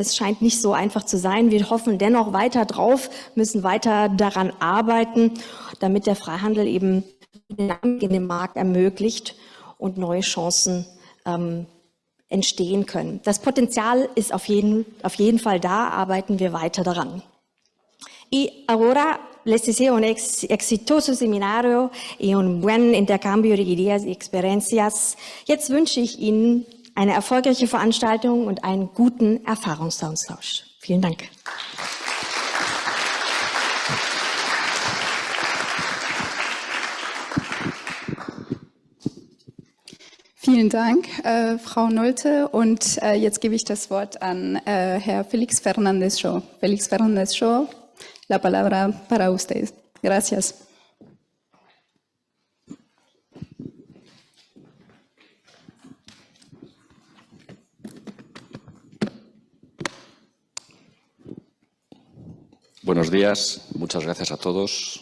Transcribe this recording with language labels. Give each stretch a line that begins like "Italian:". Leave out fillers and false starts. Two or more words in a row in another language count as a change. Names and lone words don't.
German: Es scheint nicht so einfach zu sein. Wir hoffen dennoch weiter drauf, müssen weiter daran arbeiten, damit der Freihandel eben Dynamik in dem Markt ermöglicht und neue Chancen entstehen können. Das Potenzial ist auf jeden Fall da, arbeiten wir weiter daran.
Spanish: Y ahora les deseo un exitoso seminario y un buen intercambio de ideas y experiencias.
German: Jetzt wünsche ich Ihnen eine erfolgreiche Veranstaltung und einen guten Erfahrungsaustausch. Vielen Dank. Vielen Dank, Frau Nolte. Und jetzt gebe ich das Wort an Herr Félix Fernández Shaw.
Spanish: Félix Fernández Shaw, la palabra para usted. Gracias. Buenos días, muchas gracias a todos.